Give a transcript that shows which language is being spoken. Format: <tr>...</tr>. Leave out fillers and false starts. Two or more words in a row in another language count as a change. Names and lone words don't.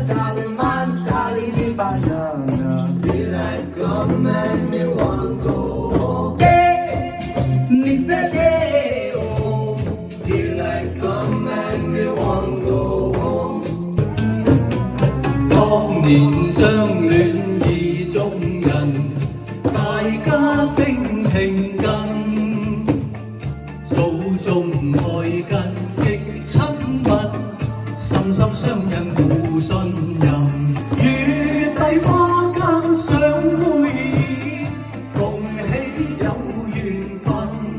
<jam>Darling Man, Darling the banana. Daylight come and me want go. Yeah, Mr. Day, oh. Daylight come and me want go.</jam> <yue>當年相戀意中人，大家性情近，早中開根。深深相印互信任，月底花間相會，共喜有緣分。</yue>